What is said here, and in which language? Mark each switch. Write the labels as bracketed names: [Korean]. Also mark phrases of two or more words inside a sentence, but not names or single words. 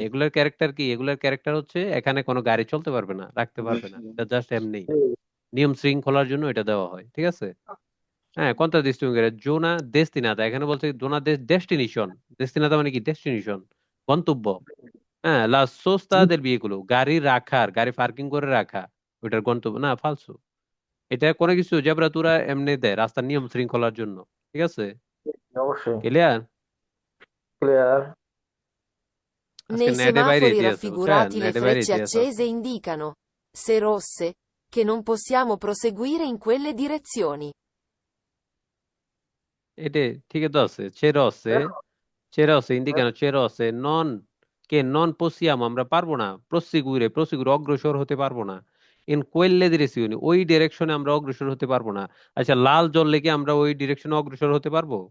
[Bangla] নাই, এগুলোর ক্যারেক্টার কি? এগুলোর ক্যারেক্টার হচ্ছে এখানে কোনো গাড়ি চলতে পারবে না, রাখতে পারবে না, এটা জাস্ট এমনি নিয়ম শৃঙ্খলার জন্য এটা দেওয়া হয়। ঠিক আছে, হ্যাঁ, [Italian] contraddistinguere zona destinata, [Bangla] এখানে বলছে জোনা ডেস্টিনেশন, destinata মানে কি ডেস্টিনেশন, গন্তব্য। হ্যাঁ, [Italian] la sosta del vehículo, [Bangla] গাড়ি রাখার, গাড়ি পার্কিং করে রাখা, ওইটার গন্তব্য না, ফালসু। এটা কোনো কিছু জেব্রাতুরা এমনি দেয় রাস্তার নিয়ম শৃঙ্খলার জন্য, ঠিক আছে? অবশ্যই ক্লিয়ার? ক্লিয়ার। আজকে [Italian] Nei [Bangla] নেটে বাইরে [Italian] semafori [Bangla] দিয়ে আছে, বুঝছেন? [Italian] raffigurati le [Bangla] নেটে বাইরে [Italian] frecce [Bangla] দিয়ে আছে [Italian] accese indicano, se rosse, che non possiamo proseguire in quelle direzioni. [Bangla] এটা ঠিকই তো আছে। [Italian] che rosse indicano che rosse non, che non possiamo, [Bangla] আমরা পারবো না, প্রসিগুরে অগ্রসর হতে পারবো না, [Italian] in quelle direzioni, [Bangla] ওই ডিরেকশনে আমরা অগ্রসর হতে পারবো না। আচ্ছা, লাল জ্বললে কি আমরা ওই ডিরেকশনে অগ্রসর হতে পারবো?